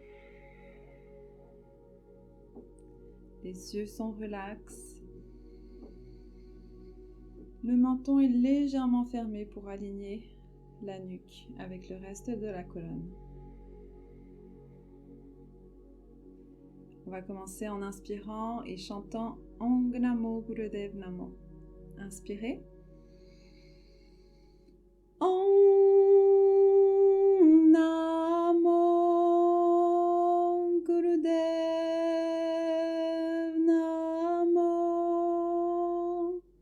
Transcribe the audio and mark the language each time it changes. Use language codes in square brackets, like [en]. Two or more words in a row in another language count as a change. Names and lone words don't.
[fr] Les yeux sont relax. Le menton est légèrement fermé pour aligner la nuque avec le reste de la colonne. On va commencer en inspirant et chantant [pa] Ong Namo Gurudev Namo. Inspirez. Ong Namo Gurudev Namo.